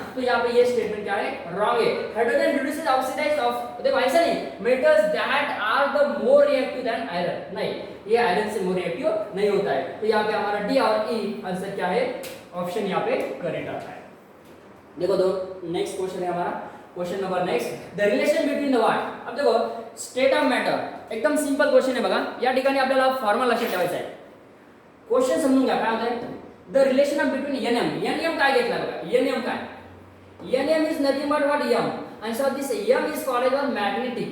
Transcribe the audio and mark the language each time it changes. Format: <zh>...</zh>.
<hi>तो यहाँ पे ये स्टेटमेंट क्या है? रॉन्ग है. हाइड्रोजन रिड्यूसेस ऑक्सीडाइज ऑफ, देखो ऐसा नहीं,</hi> <en>Metals that are the more reactive than iron.</en> <hi>नहीं, ये आयरन से मोर रिएक्टिव नहीं होता है. तो यहाँ पे हमारा डी और ई आंसर क्या है? ऑप्शन यहाँ पे करेक्ट आता है. देखो दो नेक्स्ट क्वेश्चन है हमारा.</hi> <en>Question number next, the relation between the what.</en> <mr>अब देखो स्टेट ऑफ मॅटर एकदम सिंपल क्वेश्चन आहे बघा. या ठिकाणी आपल्याला फॉर्म्युला लक्षात ठेवायचा आहे. क्वेश्चन समजून घ्या काय होत आहे.</mr> <en>The relation of between N M.</en> <mr>N M काय घेतला बघा, एन एम काय,</mr> <en>N is nothing but what M, and so this m is called as magnetic.</en>